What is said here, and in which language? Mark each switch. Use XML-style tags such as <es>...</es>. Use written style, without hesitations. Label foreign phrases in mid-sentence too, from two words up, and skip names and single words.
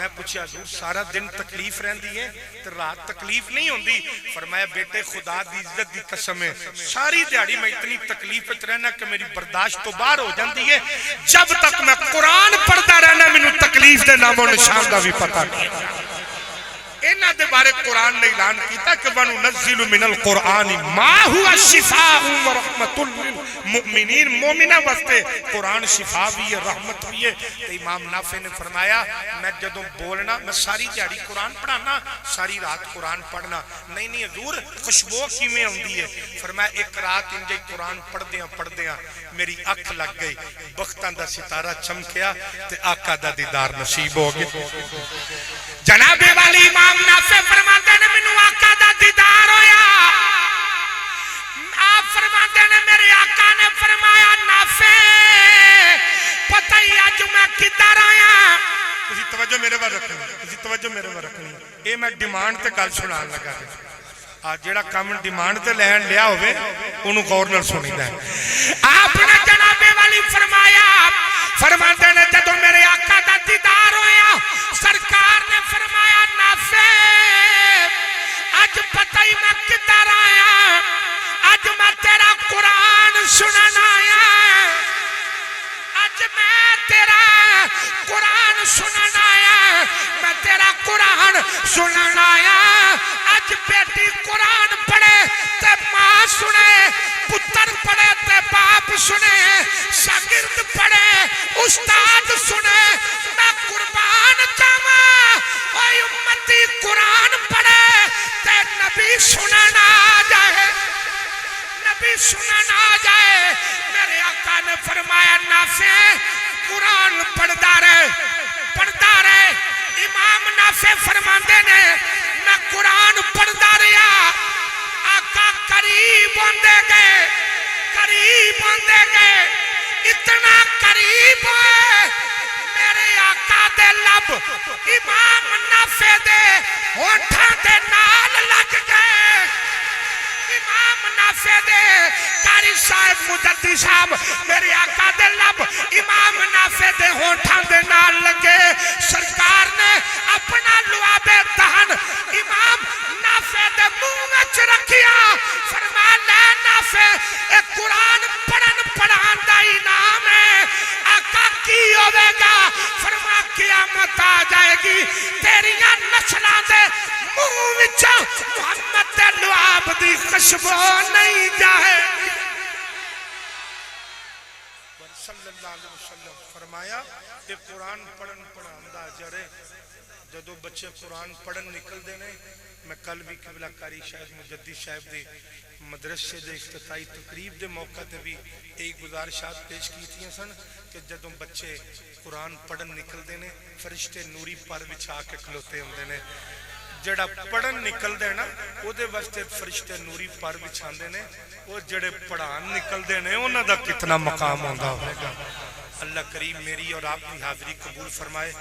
<pa>پوچھا حضور سارا دن تکلیف رہندی ہے تو رات تکلیف نہیں ہوندی فرمایا بیٹے خدا دی عزت دی قسم ہے ساری دیہاڑی میں اتنی تکلیف وچ رہنا کہ میری برداشت تو باہر ہو جاندی ہے جب تک میں قرآن پڑھتا رہنا مینوں تکلیف دے نام و نشان دا بھی پتہ نہیں انہاں دے بارے قرآن نے اعلان کیتا کہ</pa> <ar>وَنُنَزِّلُ مِنَ الْقُرْآنِ مَا هُوَ شِفَاءٌ وَرَحْمَةٌ لِلْمُؤْمِنِينَ</ar> <pa>مومنہ واسطے قرآن شفا بھی ہے رحمت بھی ہے تو امام نافع نے فرمایا میں جدوں بولنا میں ساری دیہاڑی قرآن پڑھانا ساری رات قرآن پڑھنا نہیں حضور خوشبو کیویں ہوندی ہے فرمایا ایک رات انجے قرآن پڑھدیاں میری اکھ لگ گئی بختاں دا ستارہ چمکیا تے آقا دا دیدار نصیب ہو گیا جناب والی امام نافع فرماتے نے مینوں آقا دا دیدار ہویا آپ فرماتے نے میرے آقا نے فرمایا نافع پتہ ہی اج میں کدھر آیا تسی توجہ میرے ور رکھنی اے میں ڈیمانڈ تے گل سنان لگا آج جیڑا کام ڈیمانڈ تے لین لیا ہوئے انہوں غور نال سنیدا ہے آپ نے جناب والی فرماتے نے جدوں میرے آقا دا دیدار ہویا سرکار نے فرمایا نافع اج پتہ ہی میں کدھر آیا اج میں تیرا قرآن سنن آیا اج میں تیرا قرآن سنن آیا میں تیرا قرآن سنن آیا اج بیٹی قرآن پڑھے تے ماں سنے پتر پڑھے تے باپ سنے شاگرد پڑھے استاد سنے میں قربان جاواں اے امتی قرآن پڑھے تے نبی سنن آ جائے میرے آقا نے فرمایا نافع قرآن پڑھدا رہے امام نافع فرماندے نے میں قرآن پڑھدا رہیا آقا قریب ہوندے گئے اتنا قریب ہوئے میرے آقا دے لب امام نافع دے ہونٹاں دے نال لگ گئے امام نافع دے قاری صاحب مجدی صاحب میرے آقا دے لب امام نافع دے ہونٹاں دے نال لگے سرکار نے اپنا لعاب دہن امام نافع دے منہ وچ رکھیا فرمایا لے نافع اے قرآن پڑھان دا انعام ہے آقا کی ہوے گا فرما قیامت آ جائے گی تیریاں نسلاں دے منہ وچ محمد دے لعاب دی خوشبو نہیں جائے</pa> <ar>صلی اللہ علیہ وسلم</ar> <pa>فرمایا کہ قرآن پڑھن دا اجر ہے جدو بچے قرآن پڑھن نکل دینے میں کل بھی قبلہ کاری شاہد مجدی صاحب دے مدرسے دے افتتاحی تقریب دے موقع تے بھی</pa> <ur>ایک گزارشات پیش کی تھی</ur> <pa>سن کہ جدو بچے قرآن پڑھن نکل دینے فرشتے نوری پر بچھا کے کھلوتے ہوندے نے جڑا پڑھن نکل دے نا او دے واسطے فرشتے نوری پر بچھاندے نے او جڑے پڑھان نکل دے نے انہاں دا کتنا مقام ہوندا ہوگا</pa> <ur>اللہ کریم میری اور آپ کی حاضری قبول فرمائے</ur>